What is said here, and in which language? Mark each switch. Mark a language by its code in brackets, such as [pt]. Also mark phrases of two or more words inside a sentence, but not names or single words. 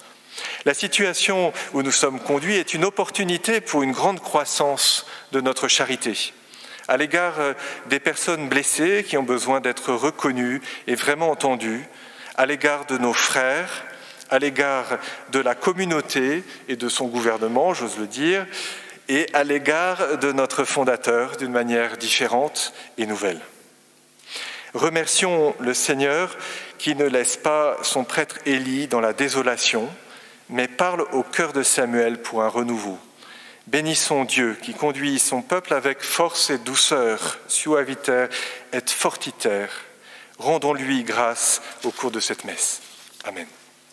[fr] La situation où nous sommes conduits est une opportunité pour une grande croissance de notre charité, à l'égard des personnes blessées qui ont besoin d'être reconnues et vraiment entendues, à l'égard de nos frères, à l'égard de la communauté et de son gouvernement, j'ose le dire, et à l'égard de notre fondateur d'une manière différente et nouvelle. Remercions le Seigneur qui ne laisse pas son prêtre Élie dans la désolation, mais parle au cœur de Samuel pour un renouveau. Bénissons Dieu qui conduit son peuple avec force et douceur, [la] suaviter et fortiter. [fr] Rendons-lui grâce au cours de cette messe. Amen.